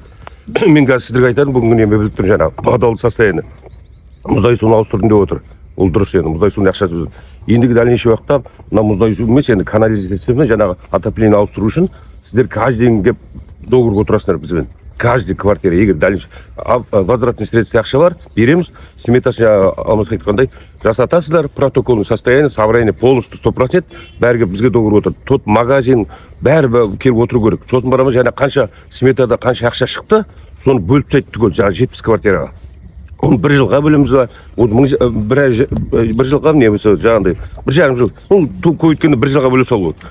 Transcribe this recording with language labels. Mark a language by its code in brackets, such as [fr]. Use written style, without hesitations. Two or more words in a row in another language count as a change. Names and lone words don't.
[kk] Мен қазір сіздерге айтарым, бүгінгі неме біліп тұрмын жаңағы подвалды состояние. Мұздай суын ауыстырдым деп отыр. Ол дұрыс енді, мұздай суын ақша төледім. Ендігі дальнейший уақытта мына мұздай су емес, енді канализацияны жаңағы отопление ауыстыру үшін сіздер каждый келіп договорға отырасыңдар бізбен. [ru] Каждый квартира, [kk] егер [ru] дальнейший возвратный средства [kk] ақша бар, береміз, сметасын алмас айтқандай жасатасыздар, [ru] протоколный состояние, собрание полностью [kk] 100%, бәрі бізге договор отыр. [ru] Тот магазин [kk] бәрі келіп отыру керек. Сосын барамыз, жаңа қанша сметада қанша ақша шықты, соны бөліп тастайды түгел, жаңа 70 квартираға. Оны бір жылға бөлеміз ба, бір жылға не болса, жаңағындай, бір жарым жыл, ол көйткенде бір жылға бөле салу болады.